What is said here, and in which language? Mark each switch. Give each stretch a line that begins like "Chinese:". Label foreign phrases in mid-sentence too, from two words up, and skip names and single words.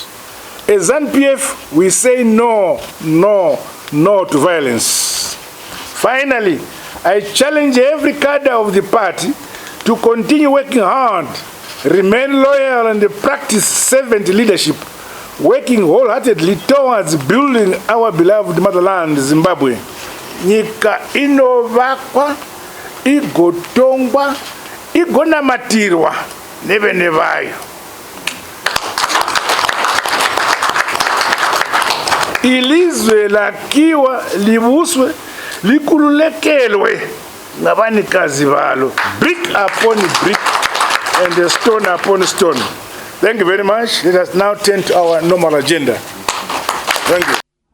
English: As ZANU-PF, we say no, no, no to violence. Finally, I challenge every cadre of the party to continue working hard, remain loyal, and practice servant leadership, working wholeheartedly towards building our beloved motherland, Zimbabwe.
Shona: Nyika inovakwa, igotongwa, igonamatirwa, nevene vayo.
North Ndebele: Ilizwe lakiwa, libuswe, likululekelwe, ngabanikazi balo,
English: brick upon brick. and stone upon stone. Thank you very much. Let us now turn to our normal agenda. Thank you.